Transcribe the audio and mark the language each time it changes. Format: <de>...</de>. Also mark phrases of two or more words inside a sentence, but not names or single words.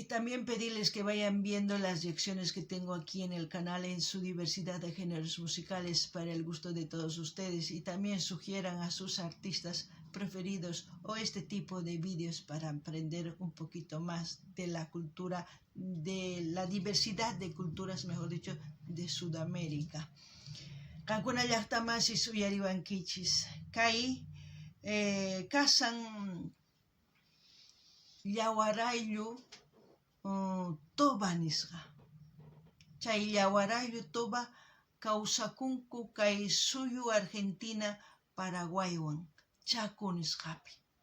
<es>Y también pedirles que vayan viendo las lecciones que tengo aquí en el canal en su diversidad de géneros musicales para el gusto de todos ustedes, y también sugieran a sus artistas preferidos o este tipo de vídeos para aprender un poquito más de la cultura, de la diversidad de culturas, mejor dicho, de Sudamérica.</es> <qu>Kankuna llaqtamasi suyariwankichis. Kay kasan llawaraylu toba nisqa. Chay llawaraylu toba kawsakunku kay suyu Argentina Paraguaywan Chaco nisqapi.</qu>